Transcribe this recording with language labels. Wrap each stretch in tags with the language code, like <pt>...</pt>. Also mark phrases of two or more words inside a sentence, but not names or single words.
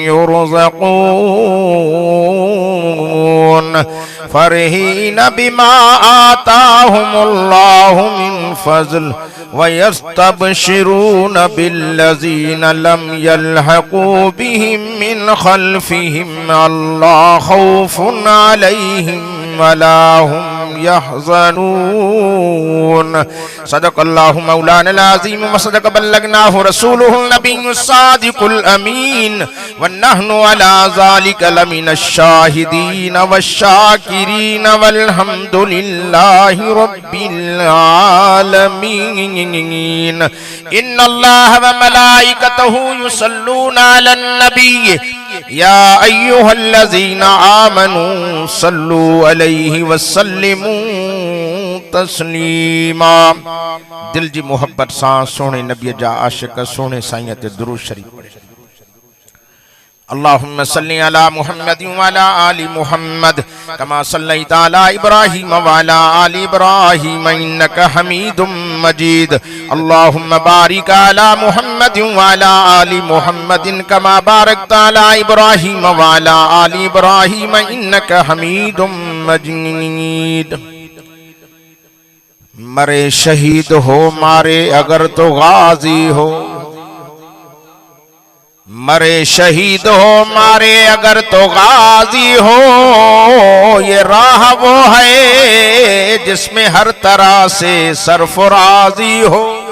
<ar>يرزقون فرحين بما آتاهم الله من فضل ويستبشرون بالذين لم يلحقوا بهم من خلفهم ألا خوف عليهم ولا هم يحزنون. صدق الله مولانا العظيم وصدق بلغناه رسوله النبي الصادق الأمين ونحن على ذلك لمن الشاهدين والشاكرين والحمد لله رب العالمين. إن الله وملائكته يصلون على النبي يا أيها الذين آمنوا صلوا عليه وسلموا تسليما.</ar> <sd>दिल जी मोहब्बत सां सोने नबी जा आशिक सोने साईं ते दुरूद शरीफ पढ़े।</sd> <ar>اللهم صل على محمد وعلى آل محمد كما صليت على إبراهيم وعلى آل إبراهيم إنك حميد مجيد. اللهم بارك على محمد وعلى آل محمد كما باركت على إبراهيم وعلى آل إبراهيم إنك حميد مجيد.</ar> <ur>مرے شہید ہو مارے اگر تو غازی ہو، مرے شہید ہو مارے اگر تو غازی ہو. یہ راہ وہ ہے جس میں ہر طرح سے سرفرازی ہو.</ur>